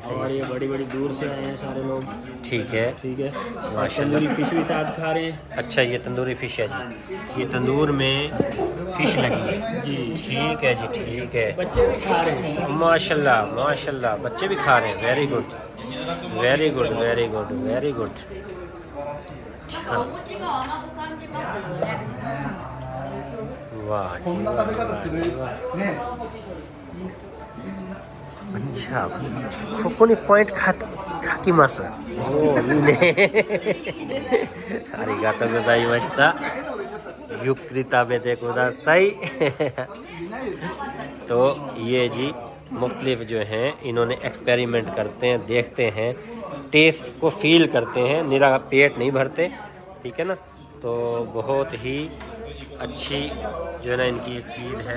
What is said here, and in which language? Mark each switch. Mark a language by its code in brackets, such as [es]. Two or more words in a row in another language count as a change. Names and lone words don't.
[hi] और सही। ये बड़ी बड़ी दूर से आए हैं सारे लोग। ठीक है। ठीक है। माशाल्लाह। तंदूरी फिश भी साथ खा रहे हैं। अच्छा, ये तंदूरी फिश है जी। ये तंदूर में फिश लगी है जी। ठीक है जी, ठीक है। बच्चे भी खा रहे हैं। माशाल्लाह माशाल्लाह, बच्चे भी खा रहे हैं। [en] very good very good very good very good. [hi] वाह जी, वाह। अच्छा, [ja] ここにポイント書きます。おお、いいね。ありがとうございました。ゆっくり食べてください。 [hi] तो ये जी मुख्तलिफ जो हैं इन्होंने एक्सपेरिमेंट करते हैं, देखते हैं, टेस्ट को फील करते हैं, निरा पेट नहीं भरते, ठीक है ना। तो बहुत ही अच्छी जो है ना इनकी ये चीज़ है।